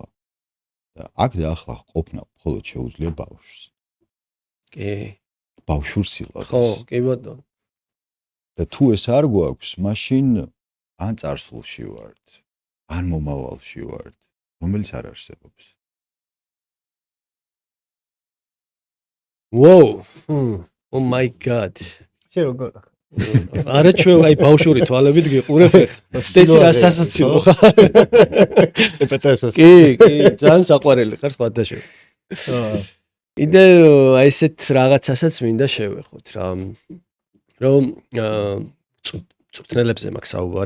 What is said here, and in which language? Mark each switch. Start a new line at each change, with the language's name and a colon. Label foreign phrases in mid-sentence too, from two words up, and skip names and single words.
Georgian: და აქ და ახლა ყოფნა მხოლოდ შეუძლია ბავშვს. კი. ბავშვურ სილაძეს. ხო, კი ბატონო. და თუ ეს არ გვაქვს, მაშინ ან წარსულში ვართ, ან მომავალში ვართ, რომელიც არ არსებობს.
English: Whoa. Oh my god.
Georgian: შენ როგორ არა ჩვენ აი ბავშვური თვალებით გიყურებ ახლა. ეს რა სასაცილო ხარ? ეპეტესოს. კი, ძალიან საყვარელი ხარ სხვადასხვა. იდე აი ესეთ რაღაცასაც მინდა შევეხოთ რა. რომ წვრთნელებზე მაქვს საუბარი.